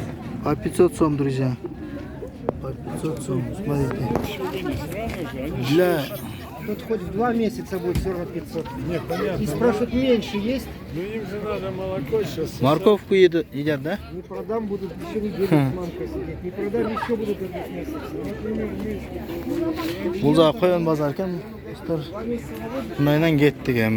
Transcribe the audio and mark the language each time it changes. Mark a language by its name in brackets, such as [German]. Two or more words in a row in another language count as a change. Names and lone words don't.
[Russian] По 500 сом, друзья. По 500 сом, смотрите. Для... Тут хоть в 2 месяца будет все равно 500. Нет, понятно. И спрашивают, меньше есть? Ну им же надо молоко сейчас. Морковку едят, да? Не продам, будут еще неделю с мамкой сидеть. Не продам, еще будут этот месяц. [Kazakh] Бұл жағы қойған базар екен. Достар, мұндайынан кеттік әмі.